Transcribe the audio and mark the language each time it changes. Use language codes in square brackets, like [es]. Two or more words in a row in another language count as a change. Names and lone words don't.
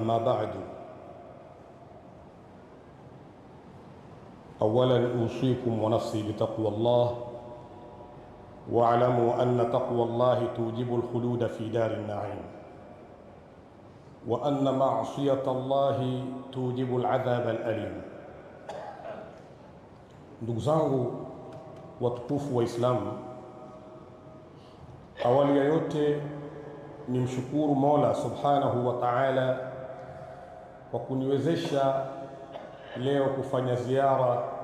[ar] أما بعد، أولا أوصيكم ونفسي بتقوى الله، واعلموا أن تقوى الله توجب الخلود في دار النعيم، وأن معصية الله توجب العذاب الأليم. [sw] Ndugu zangu watukufu wa Islamu, awali ya yote ni mshukuru Mola [ar] سبحانه وتعالى [sw] kwa kuniwezesha leo kufanya ziara